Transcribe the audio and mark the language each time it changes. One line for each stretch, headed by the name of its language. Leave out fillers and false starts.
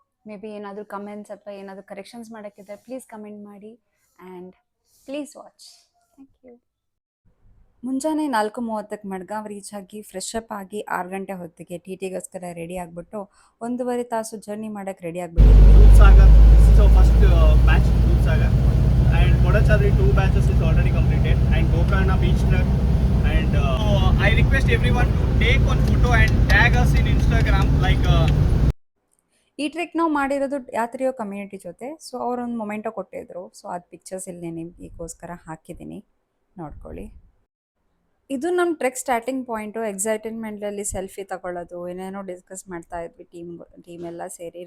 Kannada: May be ಏನಾದರೂ comments ಅಥವಾ ಏನಾದರೂ ಕರೆಕ್ಷನ್ಸ್ ಮಾಡೋಕ್ಕಿದ್ರೆ ಪ್ಲೀಸ್ ಕಮೆಂಟ್ ಮಾಡಿ and
English: Please watch. Thank you.
Kannada: ಮುಂಜಾನೆ 4:30ಕ್ಕೆ ಮಡ್ಗಾಂವ್ ರೀಚ್ ಆಗಿ ಫ್ರೆಶ್ ಅಪ್ ಆಗಿ 6 ಗಂಟೆ ಹೊತ್ತಿಗೆ ಟಿಟಿಗೋಸ್ಕರ ರೆಡಿ ಆಗಿಬಿಟ್ಟು 1.5 ತಾಸು ಜರ್ನಿ ಮಾಡೋಕ್ಕೆ ರೆಡಿ ಆಗಿಬಿಟ್ಟು
English: Sagar. This is our first batch, Dudh Sagar. And Kodachadri 2 batches is already completed. And Gokarna beach trek. And I request everyone to take one photo and tag us in Instagram.
Kannada: ಈ trek ನಾವು ಮಾಡಿರೋದು ಯಾತ್ರಿಯೋ community ಜೊತೆ. So ಅವರೊಂದು ಮೊಮೆಂಟೋ ಕೊಟ್ಟಿದ್ರು. So ಅದು pictures ಇಲ್ಲಿ ನಿಮಗೋಸ್ಕರ ಹಾಕಿದ್ದೀನಿ, ನೋಡ್ಕೊಳ್ಳಿ. ಇದು ನಮ್ಮ ಟ್ರೆಕ್ ಸ್ಟಾರ್ಟಿಂಗ್ ಪಾಯಿಂಟು. ಎಕ್ಸೈಟ್ಮೆಂಟಲ್ಲಿ ಸೆಲ್ಫಿ ತಗೊಳ್ಳೋದು, ಏನೇನೋ ಡಿಸ್ಕಸ್ ಮಾಡ್ತಾ ಇದ್ವಿ ಟೀಮೆಲ್ಲ ಸೇರಿ.